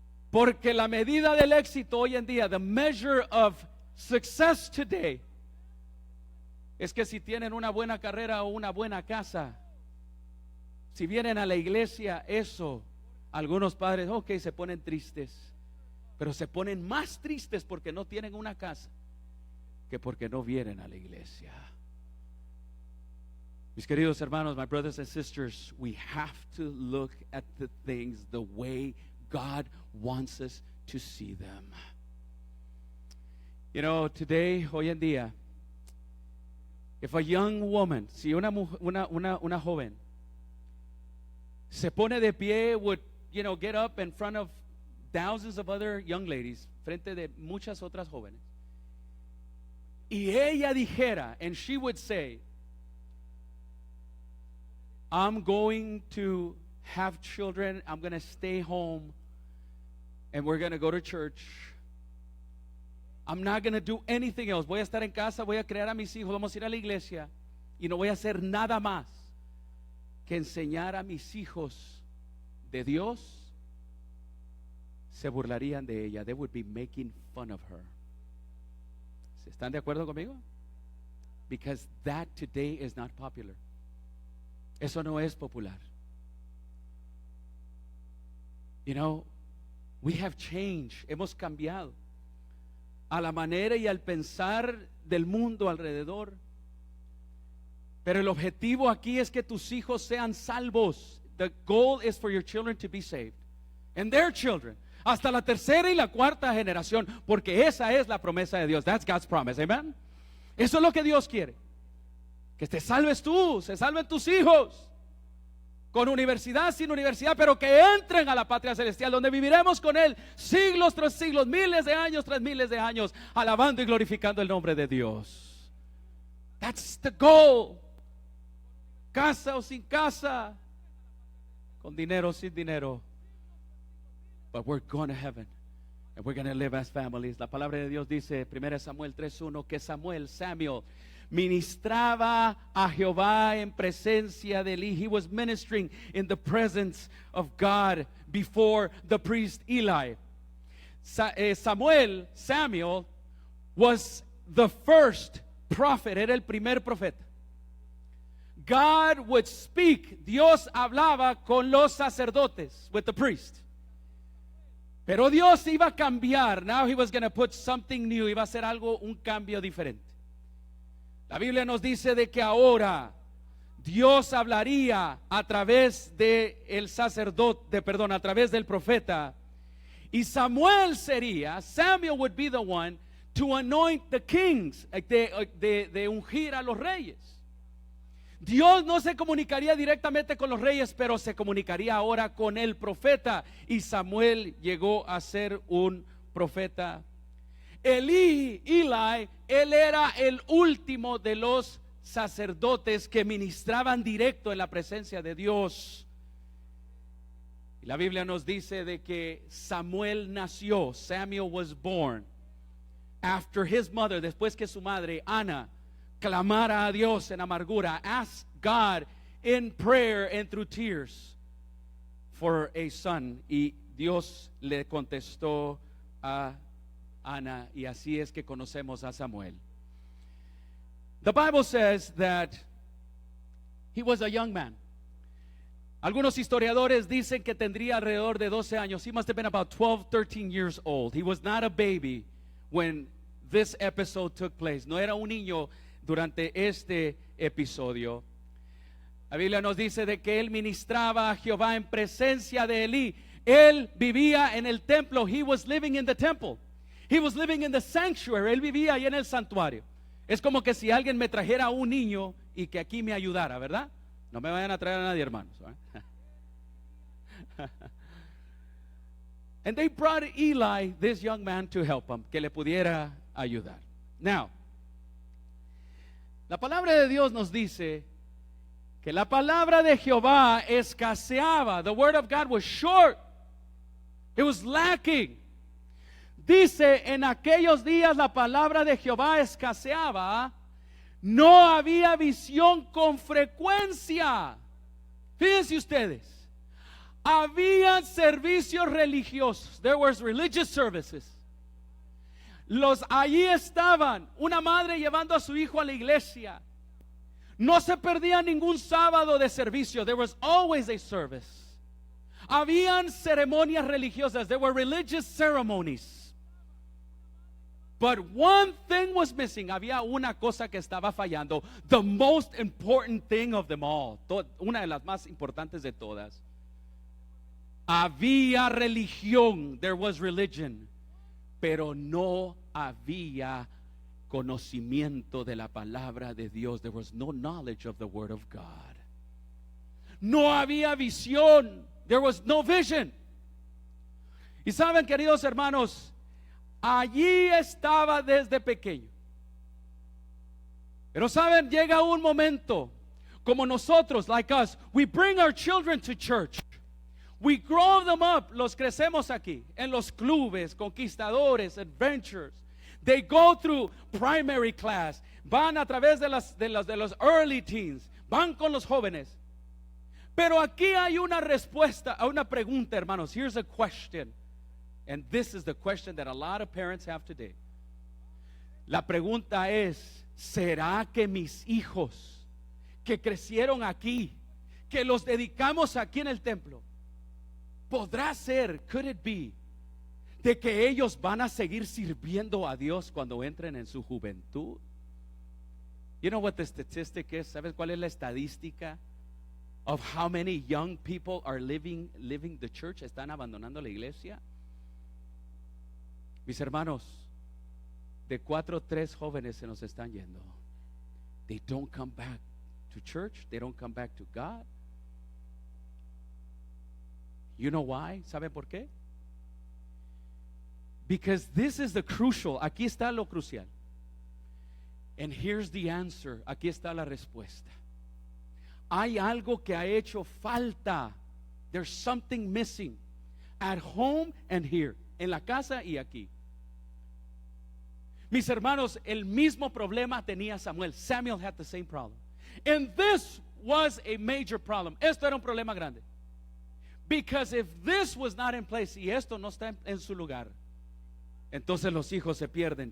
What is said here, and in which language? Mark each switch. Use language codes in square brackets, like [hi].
[es] Porque la medida del éxito hoy en día, [en] the measure of success today, [es] es que si tienen una buena carrera o una buena casa, si vienen a la iglesia, eso, algunos padres, ok, se ponen tristes, pero se ponen más tristes porque no tienen una casa que porque no vienen a la iglesia. Mis queridos hermanos, [en] my brothers and sisters, we have to look at the things the way God wants us to see them. You know, today, [es] hoy en día, [en] if a young woman, [es] si una joven se pone de pie, [en] would, you know, get up in front of thousands of other young ladies, [es] frente de muchas otras jóvenes, y ella dijera, [en] and she would say, I'm going to have children, I'm going to stay home, and we're going to go to church. I'm not going to do anything else. [es] Voy a estar en casa, voy a crear a mis hijos, vamos a ir a la iglesia y no voy a hacer nada más que enseñar a mis hijos de Dios. Se burlarían de ella. [en] They would be making fun of her. [es] ¿Están de acuerdo conmigo? [en] Because that today is not popular. [es] Eso no es popular. [en] You know, we have changed. [es] Hemos cambiado a la manera y al pensar del mundo alrededor. Pero el objetivo aquí es que tus hijos sean salvos. [en] The goal is for your children to be saved. And their children. [es] Hasta la tercera y la cuarta generación. Porque esa es la promesa de Dios. [en] That's God's promise. [es] Amen. Eso es lo que Dios quiere. Que te salves tú, se salven tus hijos. Con universidad, sin universidad, pero que entren a la patria celestial, donde viviremos con Él siglos tras siglos, miles de años tras miles de años, alabando y glorificando el nombre de Dios. [en] That's the goal. [es] Casa o sin casa, con dinero o sin dinero, [en] but we're going to heaven and we're going to live as families. [es] La palabra de Dios dice, 1 Samuel 3:1, que Samuel ministraba a Jehová en presencia de Eli. [en] He was ministering in the presence of God before the priest Eli. Samuel was the first prophet. [es] Era el primer profeta. [en] God would speak. [es] Dios hablaba con los sacerdotes, [en] with the priest. [es] Pero Dios iba a cambiar. [en] Now he was going to put something new. [es] Iba a hacer algo, un cambio diferente. La Biblia nos dice de que ahora Dios hablaría a través de el sacerdote, a través del profeta. [en] Y Samuel would be the one to anoint the kings, [es] de ungir a los reyes. Dios no se comunicaría directamente con los reyes, pero se comunicaría ahora con el profeta. Y Samuel llegó a ser un profeta. Eli, él era el último de los sacerdotes que ministraban directo en la presencia de Dios. Y la Biblia nos dice de que Samuel nació. [en] Samuel was born after his mother, [es] después que su madre Ana clamara a Dios en amargura, [en] ask God in prayer and through tears for a son. [es] Y Dios le contestó a Ana, y así es que conocemos a Samuel. [en] The Bible says that he was a young man. [es] Algunos historiadores dicen que tendría alrededor de 12 años. [en] He must have been about 12, 13 years old. He was not a baby when this episode took place. [es] No era un niño durante este episodio. La Biblia nos dice de que él ministraba a Jehová en presencia de Elí. Él vivía en el templo. [en] He was living in the temple. He was living in the sanctuary. [es] Él vivía ahí en el santuario. Es como que si alguien me trajera a un niño y que aquí me ayudara, ¿verdad? No me vayan a traer a nadie, hermanos. [en] And they brought Eli, this young man, to help him, [es] que le pudiera ayudar. Now, la palabra de Dios nos dice que la palabra de Jehová escaseaba. [en] The word of God was short. It was lacking. [es] Dice, en aquellos días la palabra de Jehová escaseaba. No había visión con frecuencia. Fíjense ustedes. Habían servicios religiosos. [en] There was religious services. [es] Allí estaban, una madre llevando a su hijo a la iglesia. No se perdía ningún sábado de servicio. [en] There was always a service. [es] Habían ceremonias religiosas. [en] There were religious ceremonies. But one thing was missing. [es] Había una cosa que estaba fallando. [en] The most important thing of them all. [es] Una de las más importantes de todas. Había religión. [en] There was religion. [es] Pero no había conocimiento de la palabra de Dios. [en] There was no knowledge of the word of God. [es] No había visión. [en] There was no vision. [es] Y saben, queridos hermanos, allí estaba desde pequeño. Pero saben, llega un momento, como nosotros, [en] like us, we bring our children to church. We grow them up, [es] los crecemos aquí, en los clubes, conquistadores, [en] adventures. They go through primary class, [es] van a través de los early teens, van con los jóvenes. Pero aquí hay una respuesta a una pregunta, hermanos. [en] Here's a question. And this is the question that a lot of parents have today. [es] La pregunta es, ¿será que mis hijos que crecieron aquí, que los dedicamos aquí en el templo, podrá ser, [en] could it be, [es] de que ellos van a seguir sirviendo a Dios cuando entren en su juventud? [en] You know what the statistic is? [es] ¿Sabes cuál es la estadística [en] of how many young people are leaving the church? [es] Están abandonando la iglesia. Mis hermanos, de 4 o 3 jóvenes se nos están yendo. [en] They don't come back to church. They don't come back to God. You know why? [es] ¿Sabe por qué? [en] Because this is the crucial. [es] Aquí está lo crucial. [en] And here's the answer. [es] Aquí está la respuesta. Hay algo que ha hecho falta. [en] There's something missing at home and here. [es] En la casa y aquí. Mis hermanos, el mismo problema tenía Samuel. [en] Samuel had the same problem. And this was a major problem. [es] Esto era un problema grande. [en] Because if this was not in place, [es] y esto no está en su lugar, entonces los hijos se pierden.